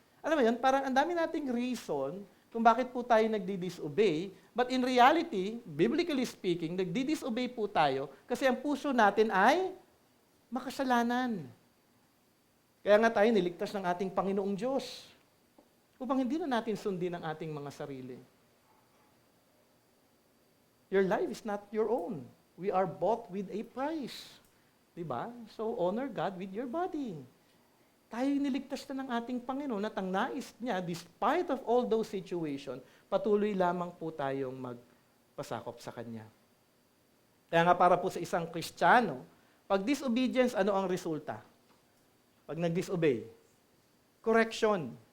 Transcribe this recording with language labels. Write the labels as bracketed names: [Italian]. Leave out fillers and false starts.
[Filipino] Alam mo yun, parang ang dami nating reason kung bakit po tayo nagdi-disobey, [English] but in reality, biblically speaking, [Filipino] nagdi-disobey po tayo kasi ang puso natin ay makasalanan. Kaya nga tayo niligtas ng ating Panginoong Diyos upang hindi na natin sundin ang ating mga sarili. [English] Your life is not your own. We are bought with a price. Diba? So honor God with your body. [Filipino] Tayo niligtas na ng ating Panginoon at ang nais niya, [English] despite of all those situations, [Filipino] patuloy lamang po tayong magpasakop sa Kanya. Kaya nga para po sa isang Kristiyano, pag disobedience, ano ang resulta? Pag nag-disobey? Correction.